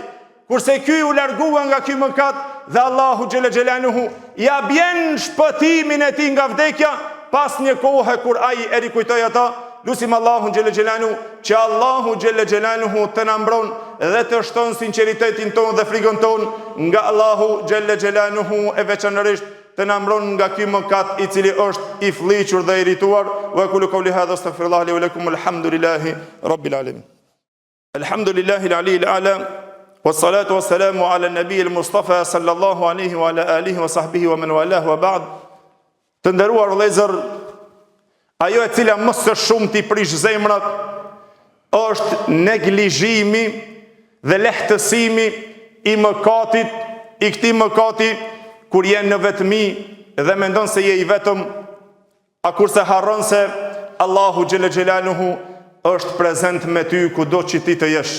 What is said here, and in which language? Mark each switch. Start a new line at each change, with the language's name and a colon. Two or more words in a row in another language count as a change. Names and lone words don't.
Albanian: Kurse ky u largua nga ky mëkat dhe
Arabic: الله جل جلاله
Albanian: ja bjen shpëtimin e tij nga vdekja pas një kohe kur ai e rikujtoi ata. Lusim
Arabic: الله جل جلاله
Albanian: që
Arabic: الله جل جلاله
Albanian: të na mbron dhe të shton sinqeritetin ton dhe frikën ton nga
Arabic: الله جل جلاله,
Albanian: e veçanërisht të na mbron nga ky mëkat i cili është i fllihur dhe i irrituar.
Arabic: وأقول قولي هذا أستغفر الله لي ولكم، الحمد لله رب العالمين. الحمد لله العلي الأعلى، والصلاة والسلام على النبي المصطفى صلى الله عليه وعلى آله وصحبه ومن والاه، وبعد.
Albanian: Të nderuar vëllezër, ajo e cila më së shumti prish zemrat është neglizhimi dhe lehtësimi i mëkatit, i këtij mëkati kur je në vetmi dhe mendon se je i vetëm, a kurse harron se
Arabic: الله جل جلاله
Albanian: është prezent me ty kudo që ti të jesh.